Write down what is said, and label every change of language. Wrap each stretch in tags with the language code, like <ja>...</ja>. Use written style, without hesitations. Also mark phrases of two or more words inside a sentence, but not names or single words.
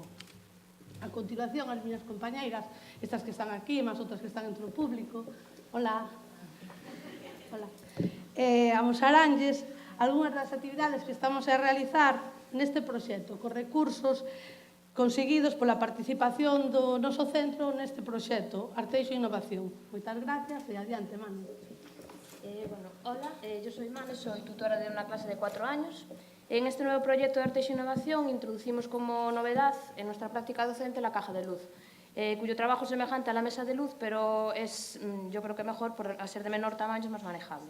<gl>A continuación, as miñas compañeiras, estas que están aquí, máis outras que están entre o público, hola, amosaranlles algunhas das actividades que estamos a realizar neste proxecto, cos recursos conseguidos pola participación do noso centro neste proxecto, Arteixo e Innovación. Moitas gracias e adiante, Manu.</gl> <es>Hola, yo soy Manu, soy tutora de una clase de 4 años. En este nuevo proyecto de Arteixo e Innovación introducimos como novedad en nuestra práctica docente la caja de luz, cuyo trabajo es semejante a la mesa de luz, pero es, yo creo que mejor, por ser de menor tamaño, es más manejable.</es>